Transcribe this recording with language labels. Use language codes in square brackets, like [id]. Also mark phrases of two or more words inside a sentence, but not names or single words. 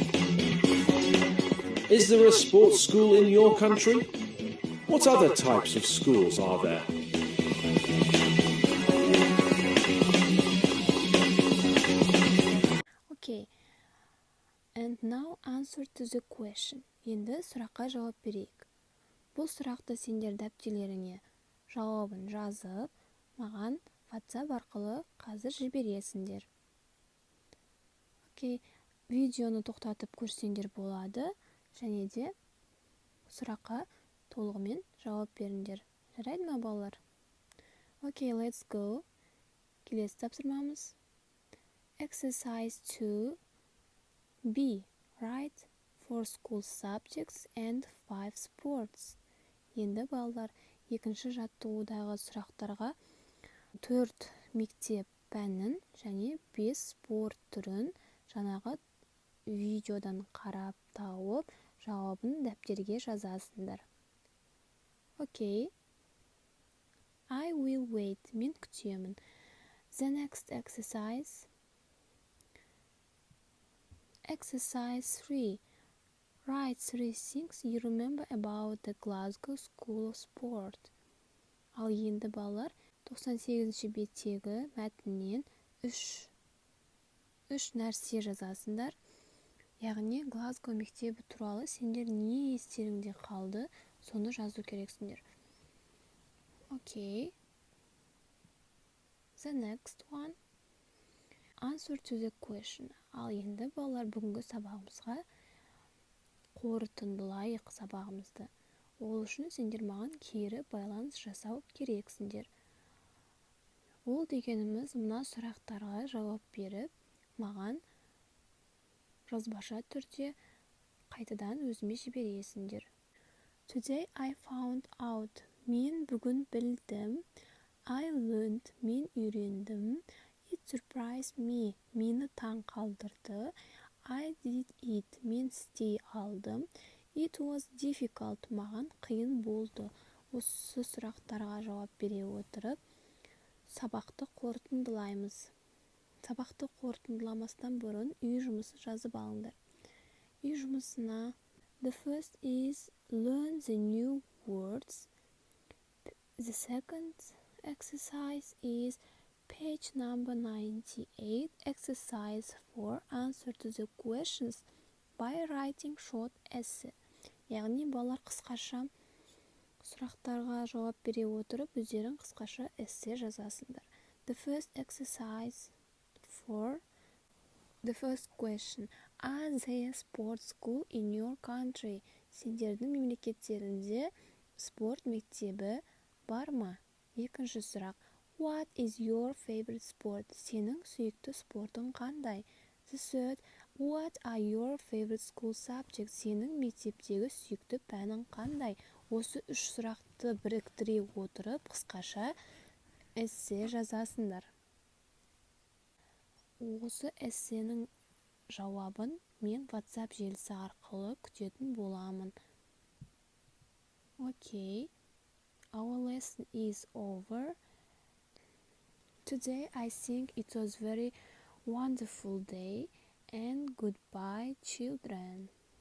[en] Is there a sports school in your country? What other types of schools are there? Okay, and now answer to the question. [kk] Енді сұраққа жауап берейік. Бұл сұрақты сендер дәптерлеріңе жауабын жазып, маған WhatsApp арқылы қазір жібересіңдер. Окей, видеоны тоқтатып көрсеңдер болады, және де сұраққа толығымен жауап беріңдер. Жарайды ма, балалар? Окей, [en] let's go. [kk] Келесі тапсырмамыз. Exercise 2B. [en] Write 4 school subjects and 5 sports. [kk] Енді балалар екінші жаттығудағы сұрақтарға 4 мектеп пәнін және 5 спорт түрін жаңағы видеодан қарап тауып, жауабын дәптерге жазасыңдар. Окей. [en] I will wait. [kk] Мен күтемін. [en] The next exercise. Exercise 3. Write 3 things you remember about the Glasgow School of Sport. [kk] Ал енді балалар 98-ші беттегі мәтіннен 3 нәрсе жазасыңдар. Яғни Глазго мектебі туралы сендер не естеріңде қалды, соны жазу керексіңдер. Окей. [en] The next one. Answer to the question. [kk] Ал енді балалар бүгінгі сабағымызға қорытындылайық сабағымызды. Ол үшін сендер маған кері байланыс жасау керексіңдер. Ол дегеніміз мына сұрақтарға жауап беріп, маған жазбаша түрде қайтадан өзіме жібересіңдер. [en] Today I found out. [kk] Мен бүгін білдім. [en] I learned. [kk] Мен үйрендім. [en] It surprised me. [kk] Мені таң қалдырды. [en] I did it. [kk] Мен істей алдым. [en] It was difficult. [kk] Маған қиын болды. Осы сұрақтарға жауап бере отырып, сабақты қорытындылаймыз. Сабақты қорытындыламастан бұрын үй жұмысын жазып алыңдар. Үй жұмысына [en] the first is learn the new words. The second exercise is page number 98, exercise 4, answer to the questions by writing short essay. [kk] Яғни балалар қысқаша сұрақтарға жауап бере отырып, өздерің қысқаша эссе жазасыңдар. [en] The first exercise 4. The first question. Are there sports school in your country? [kk] Сендердің мемлекеттерінде спорт мектебі бар ма? Екінші сұрақ. [en] What is your favorite sport? [kk] Сенің сүйікті спортың қандай? [en] The third. What are your favorite school subjects? [kk] Сенің мектептегі сүйікті пәнің қандай? Осы үш сұрақты біріктіре отырып, қысқаша эссе жазасыңдар. Осы эссенің жауабын мен WhatsApp желісі арқылы күтетін боламын. [en] Okay, our lesson is over. Today I think it was very wonderful day and goodbye children.